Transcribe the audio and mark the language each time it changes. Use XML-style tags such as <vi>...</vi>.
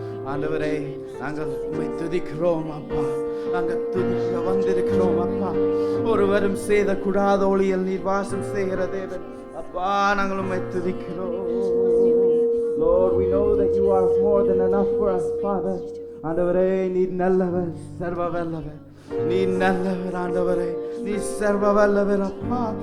<ta>ஆண்டவரே, நாங்கள் உம்மை துதிக்கிறோம் அப்பா. நாங்கள் துதிக்க வந்திருக்கிறோம் அப்பா. ஒருவரும் செய்யக்கூடாத ஒளியில் நீர் வாசம் செய்கிற தேவன் அப்பா, நாங்கள் உம்மை துதிக்கிறோம்.</ta> <en>Lord, we know that you are more than enough for us, Father.</en> <ta>ஆண்டவரே, நீர் நல்லவர், சர்வ வல்லவர். நீர் நல்லவர் ஆண்டவரே, நீர் சர்வ வல்லவர் அப்பா.</ta>